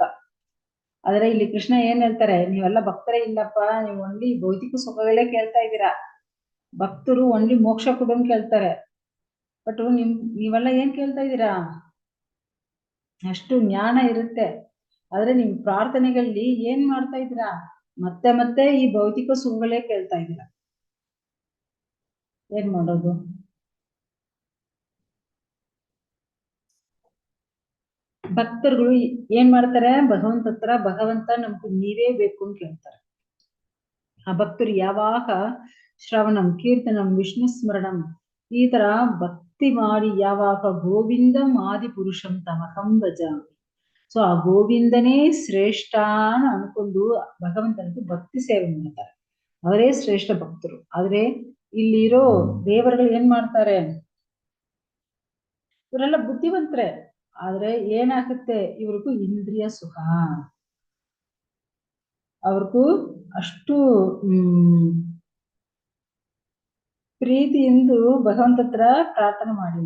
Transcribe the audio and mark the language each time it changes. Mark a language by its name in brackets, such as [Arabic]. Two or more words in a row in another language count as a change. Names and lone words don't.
[Kannada] ಆದ್ರೆ ಇಲ್ಲಿ ಕೃಷ್ಣ ಏನ್ ಹೇಳ್ತಾರೆ, ನೀವೆಲ್ಲ ಭಕ್ತರೇ ಇಲ್ಲಪ್ಪ, ನೀವು ಒನ್ಲಿ ಭೌತಿಕ ಸುಖಗಳೇ ಕೇಳ್ತಾ ಇದ್ದೀರಾ, ಭಕ್ತರು ಒನ್ಲಿ ಮೋಕ್ಷ ಕೊಡು ಅಂತ ಕೇಳ್ತಾರೆ, ಬಟ್ ನೀವೆಲ್ಲ ಏನ್ ಕೇಳ್ತಾ ಇದ್ದೀರಾ, ಅಷ್ಟು ಜ್ಞಾನ ಇರುತ್ತೆ, ಆದ್ರೆ ನಿಮ್ ಪ್ರಾರ್ಥನೆಗಳಲ್ಲಿ ಏನ್ ಮಾಡ್ತಾ ಇದ್ದೀರಾ, ಮತ್ತೆ ಮತ್ತೆ ಈ ಭೌತಿಕ ಸುಖಗಳೇ ಕೇಳ್ತಾ ಇದ್ದೀರಾ. ಏನ್ ಮಾಡೋದು? ಭಕ್ತರುಗಳು ಏನ್ ಮಾಡ್ತಾರೆ, ಭಗವಂತ ಹತ್ರ ಭಗವಂತ ನಮ್ಗೆ ನೀವೇ ಬೇಕು ಅಂತ ಕೇಳ್ತಾರೆ. ಆ ಭಕ್ತರು ಯಾವಾಗ [Sanskrit] ಶ್ರವಣಂ ಕೀರ್ತನಂ ವಿಷ್ಣು ಸ್ಮರಣಂ [Kannada] ಈ ತರ ಭಕ್ತಿ ಮಾಡಿ ಯಾವಾಗ [Sanskrit] ಗೋವಿಂದಂ ಆದಿ ಪುರುಷಂ ತಮಕಂ ಭಜಾಮಿ, [Kannada] ಸೊ ಆ ಗೋವಿಂದನೇ ಶ್ರೇಷ್ಠ ಅನ್ಕೊಂಡು ಭಗವಂತನಿಗೆ ಭಕ್ತಿ ಸೇವೆ ಮಾಡ್ತಾರೆ, ಅವರೇ ಶ್ರೇಷ್ಠ ಭಕ್ತರು. ಆದ್ರೆ ಇಲ್ಲಿರೋ ದೇವರುಗಳು ಏನ್ ಮಾಡ್ತಾರೆ, ಇವರೆಲ್ಲ ಬುದ್ಧಿವಂತರೆ, ಆದ್ರೆ ಏನಾಗುತ್ತೆ ಇವ್ರಿಗೂ ಇಂದ್ರಿಯ ಸುಖ, ಅವ್ರಿಗೂ ಅಷ್ಟು ಪ್ರೀತಿಯಿಂದ ಭಗವಂತ ಹತ್ರ ಪ್ರಾರ್ಥನೆ ಮಾಡಿಲ್ಲ.